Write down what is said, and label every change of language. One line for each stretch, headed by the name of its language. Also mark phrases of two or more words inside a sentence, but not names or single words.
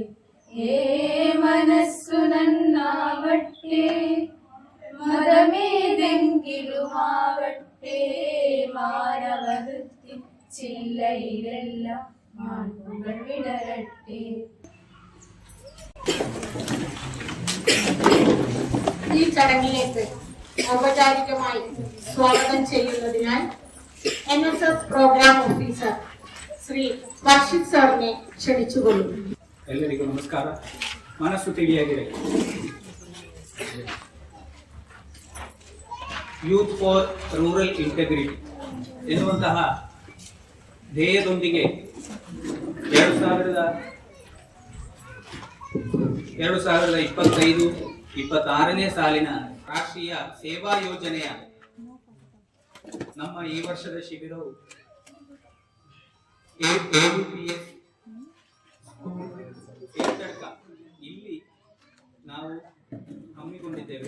Malayalam: മനസ്സു നന്നാവട്ടെ മതമേതെങ്കിലും ആവട്ടെ മാനവഹൃത്തി ചില്ലയിലെല്ലാം മാൺപുകൾ വിടരട്ടെ. ഈ ചടങ്ങിലേക്ക് ഔപചാരികമായി സ്വാഗതം ചെയ്യുന്നതിനാൽ NSS
English: program officer
Malayalam: ശ്രീ വർഷിത് സാറിനെ ക്ഷണിച്ചുകൊള്ളുന്നു.
Kannada: ಎಲ್ಲರಿಗೂ ನಮಸ್ಕಾರ. ಮನಸ್ಸು ತಿಳಿಯಾಗಿದೆ. ಯೂತ್ ಫಾರ್ ರೂರಲ್ ಇಂಟೆಗ್ರಿಟಿ ಎನ್ನುವಂತಹ ಧ್ಯೇಯದೊಂದಿಗೆ 2025-26ನೇ ಸಾಲಿನ ರಾಷ್ಟ್ರೀಯ ಸೇವಾ ಯೋಜನೆಯ ನಮ್ಮ ಈ ವರ್ಷದ ಶಿಬಿರವು AUPS ಇಲ್ಲಿ ನಾವು ಹಮ್ಮಿಕೊಂಡಿದ್ದೇವೆ.